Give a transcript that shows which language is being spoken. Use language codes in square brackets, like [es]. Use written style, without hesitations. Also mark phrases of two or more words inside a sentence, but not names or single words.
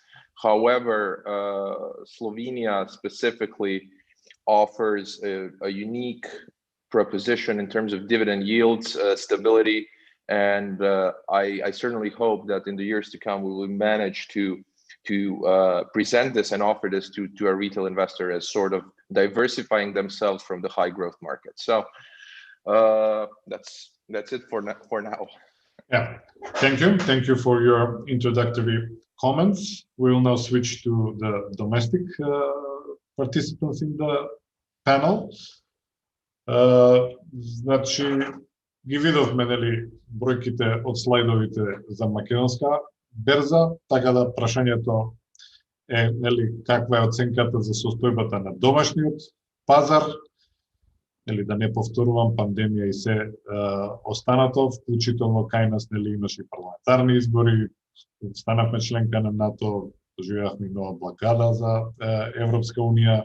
[en] However, Slovenia specifically offers a unique proposition in terms of dividend yields, stability, and I certainly hope that in the years to come we will manage to present this and offer this to our retail investor as sort of diversifying themselves from the high growth market. So that's it for now. Yeah, thank you for your introductory comments. We will now switch to the domestic participants in the panel. [mk] Значи ги видовме бројките од слайдовите за македонска берза, така да прашањето е каква е оценката за состојбата на домашниот пазар, да не повторувам пандемија и се останато, вклучително кај нас имаше парламентарни избори, станавме членка на НАТО, доживеавме нова блокада за Европска унија.